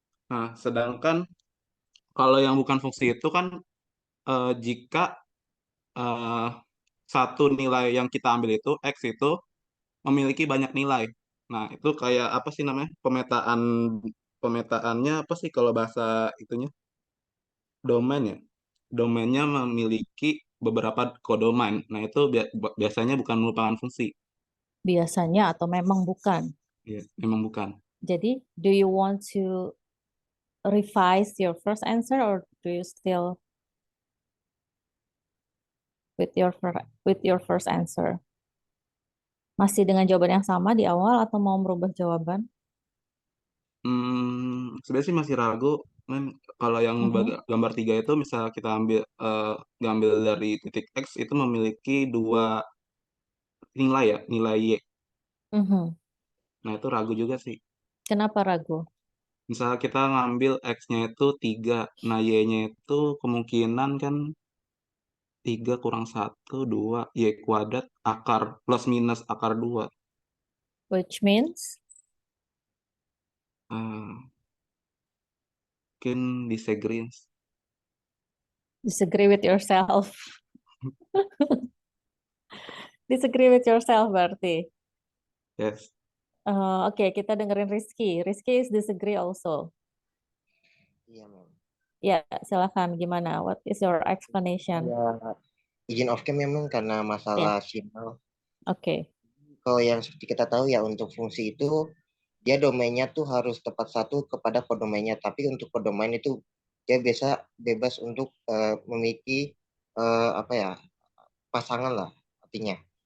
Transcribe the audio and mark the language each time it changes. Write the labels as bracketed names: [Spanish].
[Indonesian] Nah, sedangkan kalau yang bukan fungsi itu kan jika eh, satu nilai yang kita ambil itu x itu memiliki banyak nilai. Nah, itu kayak apa sih namanya? Pemetaannya apa sih kalau bahasa itunya? Domain ya. Domainnya memiliki beberapa kodomain. Nah, itu biasanya bukan merupakan fungsi. Biasanya atau memang bukan? Ya, memang bukan. Jadi, [English] do you want to revise your first answer or do you still with your first answer? [Indonesian] Masih dengan jawaban yang sama di awal atau mau merubah jawaban? Sebenarnya sih masih ragu. Kalau yang gambar 3 itu misal kita ngambil dari titik X itu memiliki dua nilai ya, nilai Y. Nah, itu ragu juga sih. Kenapa ragu? Misalnya kita ngambil X-nya itu 3, nah Y-nya itu kemungkinan kan 3 kurang 1, 2, Y kuadrat akar plus minus akar 2. [English] Which means? [Indonesian] Mungkin [English] disagree. Disagree with yourself. Disagree with yourself [Indonesian] berarti. [English] Yes. [Indonesian] Oke, kita dengerin Rizky. Rizky [English] is disagree also. [Indonesian] Iya, Mem. Ya, silakan. Gimana? [English] What is your explanation? [Indonesian] Ya, izin off cam memang karena masalah signal. Oke. Kalau yang seperti kita tahu ya untuk fungsi itu dia domainnya tuh harus tepat satu kepada kodomainnya. Tapi untuk kodomain itu dia biasa bebas untuk memiliki apa ya pasangan lah artinya.